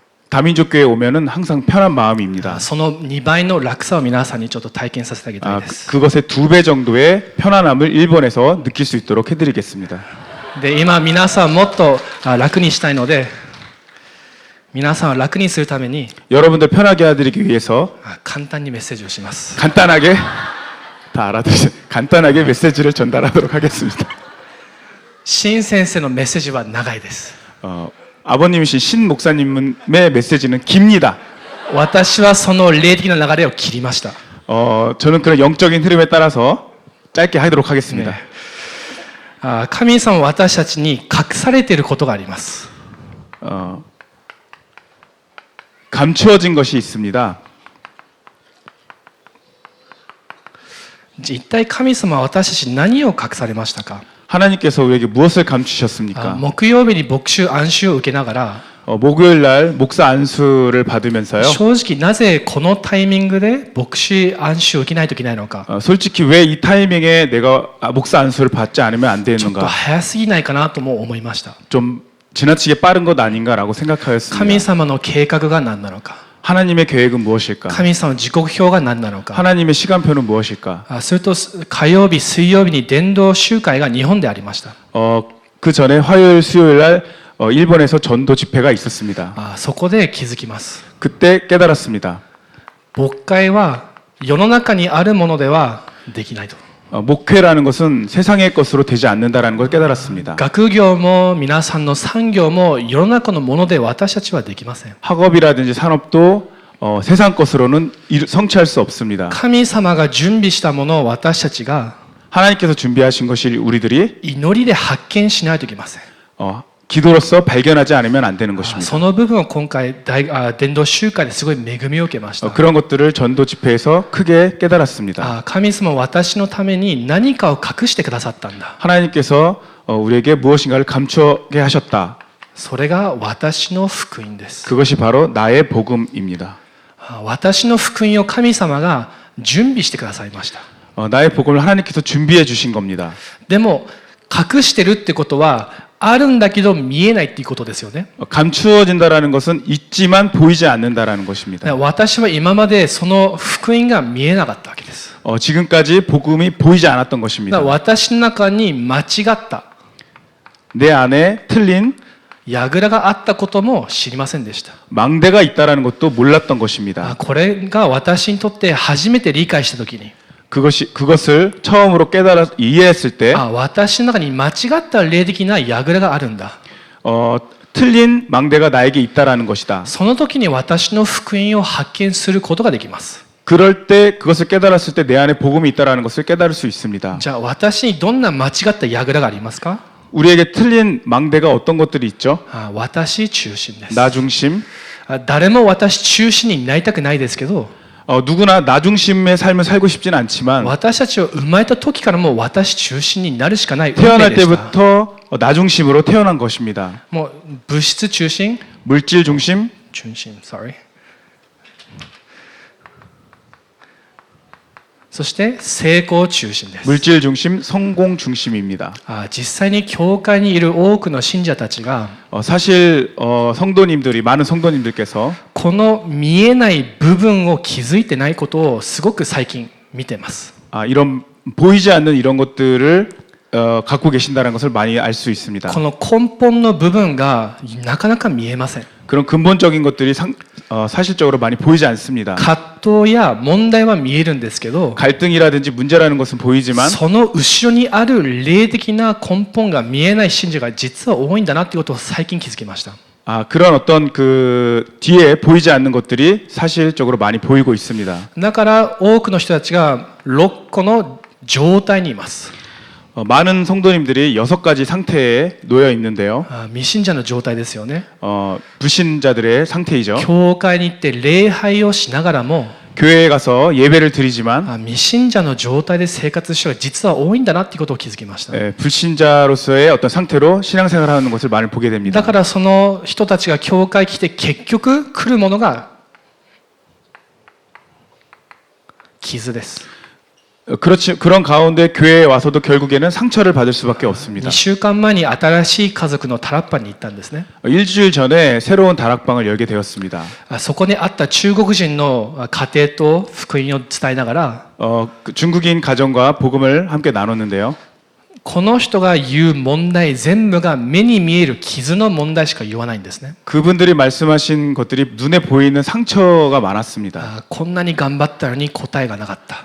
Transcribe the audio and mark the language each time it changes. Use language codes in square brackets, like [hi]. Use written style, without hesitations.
[ko] 다민족교회에 오면은 항상 편한 마음입니다. [ja] その2倍の楽さを皆さんにちょっと体験させてあげたいです。 [ko] 그것의 2배 정도의 편안함을 일본에서 느낄 수 있도록 해드리겠습니다. [ja] で今皆さんもっと楽にしたいので皆さんを楽にするために [ko] 여러분들 편하게 해드리기 위해서 [ja] 簡単にメッセージをします。 [ko] 간단하게 다 알아들으세요. 간단하게 메시지를 전달하도록 하겠습니다. [ja] 新先生のメッセージは長いです。 [ko] 아버님이신 신 목사님의 메시지는 깁니다. [ja] 私はその霊的な流れを切りました。 [ko] 저는 그런 영적인 흐름에 따라서 짧게 하도록 하겠습니다. [ja] 神様は私たちに隠されていることがあります。 [ko] 감추어진 것이 있습니다. [ja] 一体神様は私たちに何を隠されましたか？ [ko] 하나님께서 우리에게 무엇을 감추셨습니까? [ja] 木曜日に牧師安習を受けながら [ko] 목요일 날 목사 안수를 받으면서요. [ja] 正直なぜこのタイミングで牧師安習を受けないといけないのか [ko] 솔직히 왜 이 타이밍에 내가 목사 안수를 받지 않으면 안 [ja] ちょっと [ko] 되는가? [ja] 早すぎないかなとも思いました。 [ko] 좀 지나치게 빠른 것 아닌가라고 생각하였습니다. [ja] 神様の計画が何なのか [ko] 하나님의 계획은 무엇일까? [ja] 神様の時刻表が何なのか [ko] 하나님의 시간표는 무엇일까? [ja] それと火曜日水曜日に伝道集会が日本でありました。 [ko] 그 전에 화요일 수요일 날 일본에서 전도 집회가 있었습니다. [ja] そこで気づきます。 [ko] 그때 깨달았습니다. [ja] 牧会は世の中にあるものではできないと。 [ko] 목회라는 것은 세상의 것으로 되지 않는다라는 걸 깨달았습니다. [ja] 学業も皆さんの産業も世の中のもので私たちはできません。 [ko] 학업이라든지 산업도 세상 것으로는 성취할 수 없습니다. [ja] 神様が準備したものを私たちが [ko] 하나님께서 준비하신 것이 우리들이 [ja] 祈りで発見しないといけません。 [ko] 기도로서 발견하지 않으면 안 되는 것입니다. [ja] その部分を今回伝道集会ですごい恵みを受けました。 [ko] 그런 것들을 전도 집회에서 크게 깨달았습니다. [ja] 神様は私のために何かを隠してくださったんだ。 [ko] 하나님께서 우리에게 무엇인가를 감추게 하셨다. [ja] それが私の福音です。 [ko] 그것이 바로 나의 복음입니다. [ja] 私の福音を神様が準備してくださいました。 [ko] 나의 복음을 하나님께서 준비해 주신 겁니다. [ja] でも隠してるってことはあるんだけど見えないっていうことですよね。 [ko] 감추어진다라는 것은 있지만 보이지 않는다라는 것입니다. [ja] 私は今までその福音が見えなかったわけです。 [ko] 지금까지 복음이 보이지 않았던 것입니다. [ja] 私の中に間違った [ko] 내 안에 틀린 [ja] 櫓があったことも知りませんでした。 [ko] 망대가 있다라는 것도 몰랐던 것입니다. [ja] これが私にとって初めて理解したときに [ko] 그것을 처음으로 이해했을 때 [ja] 私の中に間違った霊的な櫓があるんだ。 [ko] 틀린 망대가 나에게 있다라는 것이다. [ja] その時に私の福音を発見することができます。 [ko] 그럴 때 그것을 깨달았을 때 내 안에 복음이 있다라는 것을 깨달을 수 있습니다. [ja] じゃあ私にどんな間違った櫓がありますか？ [ko] 우리에게 틀린 망대가 어떤 것들이 있죠? [ja] 私中心です。 [ko] 나 중심. [ja] 誰も私中心になりたくないですけど、 [ko] 누구나 나 중심의 삶을 살고 싶진 않지만 [ja] 私たちは生まれた時からもう私中心になるしかない運 [ko] 태어날 [ja] 命でした。 [ko] 때부터 나 중심으로 태어난 것입니다. [ja] もう物質中心、 [ko] 물질 중심, [en] sorry。 [ja] そして成功中心です。 [ko] 물질 중심, 성공 중심입니다. [ja] 実際に教会にいる多くの信者たちが [ko] 사실 많은 성도님들께서 [ja] この見えない部分を気づいてないことをすごく最近見てます。 [ko] 이런 보이지 않는 이런 것들을 갖고 계신다는 것을 많이 알 수 있습니다. [ja] この根本の部分がなかなか見えません。 [ko] 그런 근본적인 것들이 사실적으로 많이 보이지 않습니다. [ja] 葛藤や問題は見えるんですけど、 [ko] 갈등이라든지 문제라는 것은 보이지만 [ja] その後ろにある霊的な根本が見えない信者が実は多いんだなってことを最近気づきました。 [ko] 그런 어떤 그 뒤에 보이지 않는 것들이 사실적으로 많이 보이고 있습니다. [ja] だから多くの人たちが6個の状態にいます。 [ko] 많은 성도님들이 6가지 상태에 놓여 있는데요. [ja] 未信者の状態ですよね。 [ko] 불신자들의 상태이죠. [ja] 教会に行って礼拝をしながらも [ko] 교회에 가서 예배를 드리지만 [ja] 未信者の状態で生活してる人が実は多いんだなっていうことを気づきました。 [ko] 불신자로서의 어떤 상태로 신앙생활을 하는 것을 많이 보게 됩니다. [ja] だからその人たちが教会に来て結局来るものが傷です。 [ko] 그런 가운데 교회에 와서도 결국에는 상처를 받을 수밖에 없습니다. [ja] 2週間前に新しい家族のタラッパに行ったんですね。 [ko] 일주일 전에 새로운 다락방을 열게 되었습니다. [ja] そこにあった中国人の家庭と福音を伝えながら [ko] 중국인 가정과 복음을 함께 나눴는데요. [ja] この人が言う問題全部が目に見える傷の問題しか言わないんですね。 [ko] 그분들이 말씀하신 것들이 눈에 보이는 상처가 많았습니다. [ja] こんなに頑張ったのに答えがなかった。